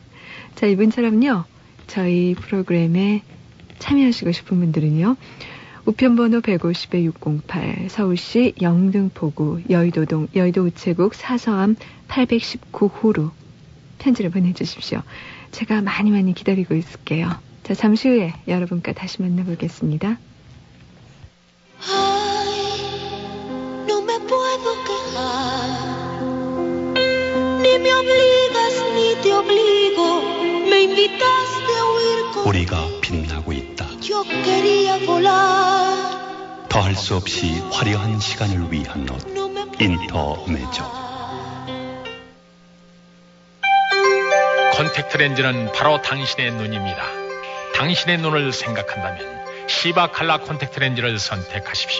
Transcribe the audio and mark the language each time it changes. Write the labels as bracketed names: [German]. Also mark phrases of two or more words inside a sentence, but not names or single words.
[Korean] 자, 이분처럼요, 저희 프로그램에 참여하시고 싶은 분들은요, 우편번호 150-608 서울시 영등포구 여의도동 여의도 우체국 사서함 819호로 편지를 보내주십시오. 제가 많이 기다리고 있을게요. 자, 잠시 후에 여러분과 다시 만나보겠습니다. [Spanish] No me puedo quejar, ni me obligas ni te obligo, me invitaste a huir con [Korean] 우리가 빛나고 있다. [Spanish] Yo quería volar. [Korean] 더할 수 없이 화려한 시간을 위한 옷, 인터메조. 콘택트 렌즈는 바로 당신의 눈입니다. 당신의 눈을 생각한다면 시바 칼라 콘택트 렌즈를 선택하십시오.